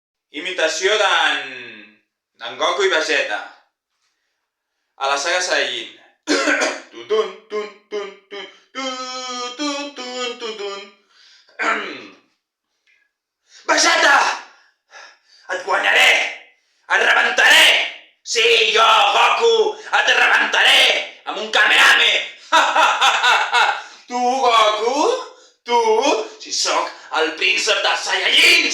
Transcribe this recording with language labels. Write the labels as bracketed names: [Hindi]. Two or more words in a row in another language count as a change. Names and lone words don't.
[Catalan] Imitació d'en Goku i Vegeta. A la saga Saiyajin. Tutun, tun, tun, tun, tun, tun, tun, tun. Vegeta! Et guanyaré! Et rebentaré! Sí, jo, Goku, et rebentaré! Amb un Kamehame! Tu, Goku? Tu? Si sóc el príncep dels Saiyajins!